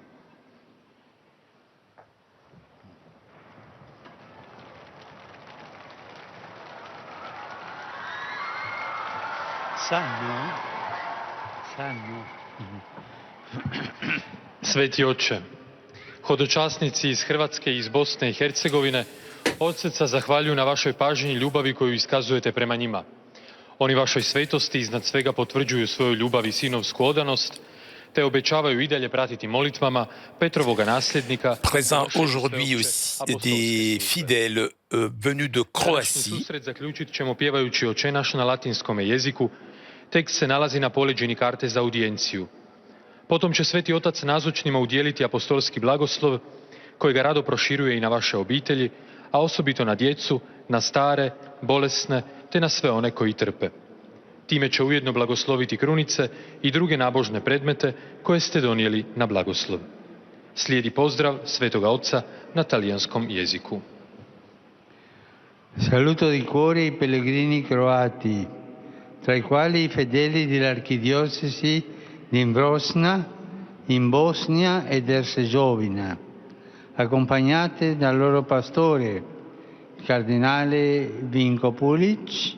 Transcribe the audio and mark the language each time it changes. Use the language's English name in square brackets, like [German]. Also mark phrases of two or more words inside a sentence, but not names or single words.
[Croatian] Sveti Oče, hodočasnici iz Hrvatske i iz Bosne i Hercegovine od srca zahvaljuju na vašoj pažnji i ljubavi koju iskazujete prema njima. Oni vašoj svetosti iznad svega potvrđuju svoju ljubav i sinovsku odanost, te obećavaju i dalje pratiti molitvama Petrovoga nasljednika. [French] Présent aujourd'hui aussi des fidèles venus de Croatie. [Croatian] Susret zaključit ćemo pjevajući Oče naš na latinskome jeziku. Tekst se nalazi na poleđini karte za audijenciju. Potom će Sveti Otac nazočnima udjeliti apostolski blagoslov, kojega rado proširuje i na vaše obitelji, a osobito na djecu, na stare, bolesne, te na sve one koji trpe. Time će ujedno blagosloviti krunice i druge nabožne predmete koje ste donijeli na blagoslov. Slijedi pozdrav Svetoga Oca na talijanskom jeziku. [Italian] Saluto di cuore i pellegrini croati, tra i quali i fedeli dell'archidiocesi di Vrosna, in Bosnia ed Erzegovina, accompagnate dal loro pastore, il cardinale Vinko Pulic.